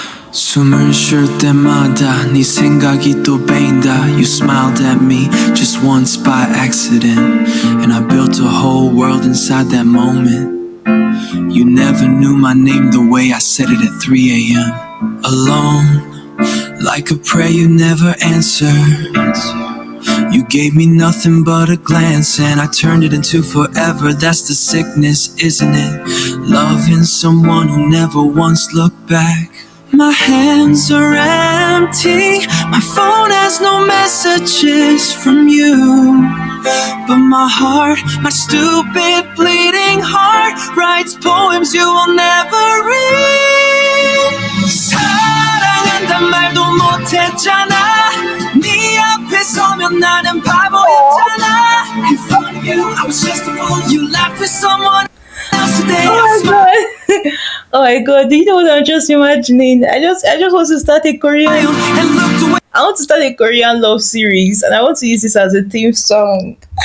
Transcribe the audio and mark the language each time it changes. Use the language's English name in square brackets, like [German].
[Korean] 숨을 쉴 때마다 네 생각이 또 배인다. [English] You smiled at me just once by accident, and I built a whole world inside that moment. You never knew my name the way I said it at 3 a.m. Alone, like a prayer you never answer. You gave me nothing but a glance, and I turned it into forever. That's the sickness, isn't it? Loving someone who never once looked back. My hands are empty, my phone has no messages from you. But my heart, my stupid bleeding heart, writes poems you will never read. [Korean] 사랑한단 말도 못했잖아. 네 앞에 서면 나는 바보였잖아. [English] In front of you, I was just a fool. You laughed with someone else today. Oh my god. Oh my god, do you know what I'm just imagining? I just want to start a Korean. I want to start a Korean love series, and I want to use this as a theme song.